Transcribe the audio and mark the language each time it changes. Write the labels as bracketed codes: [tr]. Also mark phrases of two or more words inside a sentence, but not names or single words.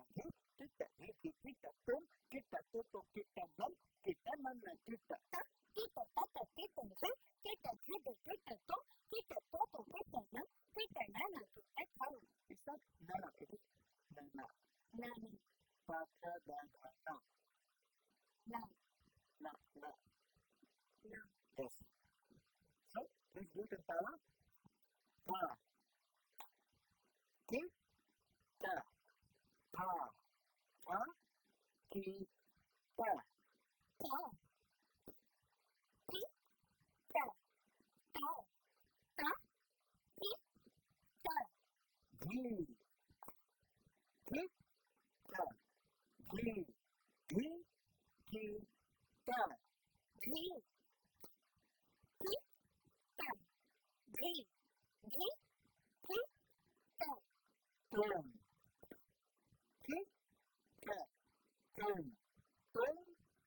[en] Dhi, Kita, Dhi, Dhi, Kita. Tum, Kita, Toto, Kita. Nam, Kita, Nana, Kita. Ta, Kita, Tata, Kita. Dhi, Kita, Dhi, Dhi, Kita. Tum, Kita, Toto, Kita. Nam, Kita, Nana, Kita. It's not Nana, it is Nana. Nana. Patra, Dana, Na. Na. Na, na. Na. Yes. So, let's do it in Tala. Ta. Ki. Ta. Ta. Ta. Ki. Ta. Ta. Ki. Ta. Ta. Ta. Ki. Ta. Dhi. Ki. Ta. Dhi. Dhi. Ki. Ta. Dhi. Ki. Ta. Dhi. Dhi. Ki. Ta. Tum. Ki. Ta. Tum. Tum.